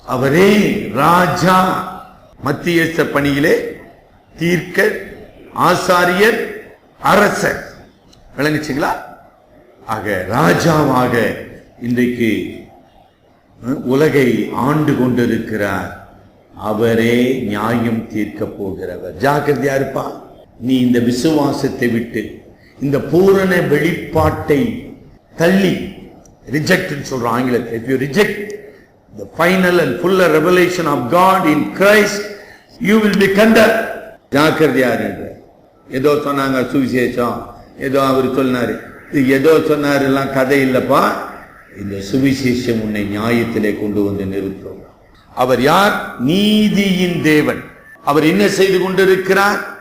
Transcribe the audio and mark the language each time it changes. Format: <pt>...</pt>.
<ta>அவரே ராஜா. மத்தியஸ்த பணியிலே தீர்க்கர், ஆசாரியர், அரசர். விளங்குச்சுங்களா? ஆக ராஜாவாக இன்றைக்கு உலகை ஆண்டு கொண்டிருக்கிறார். அவரே நியாயம் தீர்க்க போகிறவர். ஜாக்கிரதையா இருப்பா. நீ இந்த விசுவாசத்தை விட்டு இந்த பூரண வெளிப்பாட்டை தள்ளி, ரிஜெக்ட் சொல்ற ஆங்கிலத்தில்,</ta> <en>if you reject the final and full revelation of God in Christ, you will be condemned.</en> <ta>ஜாக்கிரதையா இருங்க. ஏதோ சொன்னாங்க சுவிசேஷம், ஏதோ அவர் சொன்னாரு, ஏதோ சொன்னாரு எல்லாம் கதை இல்லப்பா. இந்த சுவிசேஷம் உன்னை நியாயத்திலே கொண்டு வந்து நிறுத்தும். அவர் யார்? நீதியின் தேவன். அவர் என்ன செய்து கொண்டிருக்கிறார்?</ta>